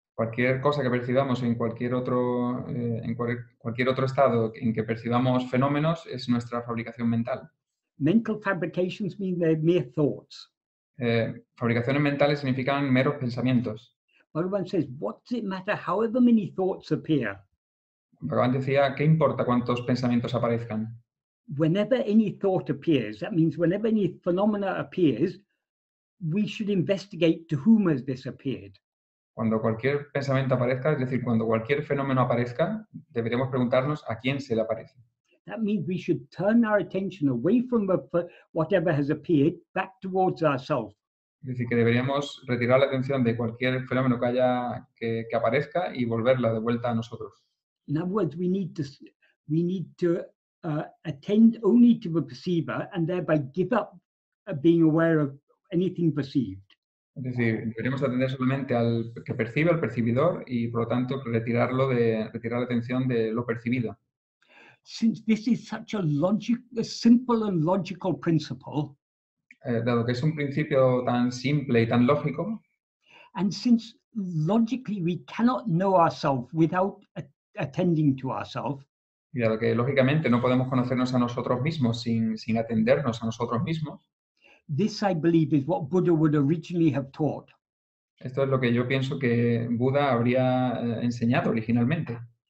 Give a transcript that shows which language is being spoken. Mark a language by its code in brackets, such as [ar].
[es] Cualquier cosa que percibamos en cualquier otro estado en que percibamos fenómenos es nuestra fabricación mental. [en] Mental fabrications mean they're mere thoughts. [es] Fabricaciones mentales significan meros pensamientos. [en] Bhagavan says, what does it matter however many thoughts appear? [es] Bhagavan decía, ¿qué importa cuántos pensamientos aparezcan? [en] Whenever any thought appears, that means whenever any phenomena appears, we should investigate to whom has this appeared. [es] Cuando cualquier pensamiento aparezca, es decir, cuando cualquier fenómeno aparezca, deberíamos preguntarnos a quién se le aparece. [en] That means we should turn our attention away from whatever has appeared back towards ourselves. [es] Es decir, que deberíamos retirar la atención de cualquier fenómeno que aparezca y volverla de vuelta a nosotros. [en] In other words, we need to attend only to the perceiver and thereby give up being aware of anything perceived. [es] Es decir, deberíamos atender solamente al que percibe, al percibidor, y por lo tanto retirar la atención de lo percibido. [en] Since this is such a simple and logical principle, [es] dado que es un principio tan simple y tan lógico, [en] and since logically we cannot know ourselves without attending to ourselves, [es] y dado que lógicamente no podemos conocernos a nosotros mismos sin atendernos a nosotros mismos, [en] this, I believe, is what Buddha would originally have taught. [es] Esto es lo que yo pienso que Buda habría enseñado originalmente.